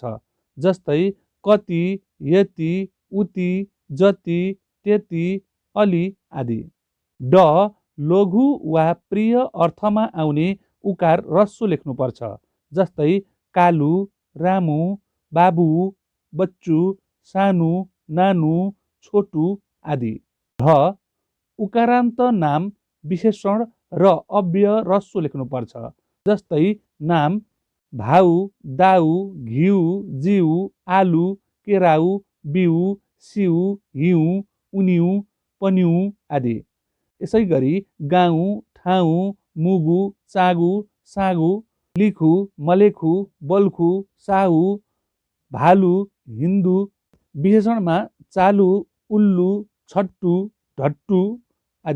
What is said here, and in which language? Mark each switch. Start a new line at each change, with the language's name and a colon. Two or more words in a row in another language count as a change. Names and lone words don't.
Nepali: जस्तै कति, यति, उति, जति, त्यति, अलि आदि। ड लघु वा प्रिय अर्थमा आउने उकार ह्रस्व लेख्नुपर्छ। जस्तै कालु, रामु, बाबु, बच्चु, सानु, नानु, छोटु आदि। ढ उकारान्त नाम, विशेषण र अव्यय ह्रस्व लेख्नुपर्छ। जस्तै नाम, भाउ, दाउ, घिउ, जिउ, आलु, केराउ, बिउ, सिउ, हिउँ, उनिउ, पनिउ आदि। यसै गरी गाउँ, ठाउँ, मुगु, चागु, सागु, लिखु, मलेखु, बल्खु, साहु, भालु, हिन्दू, विशेषणमा चालु, उल्लु, छट्टु, ढट्टु आदि।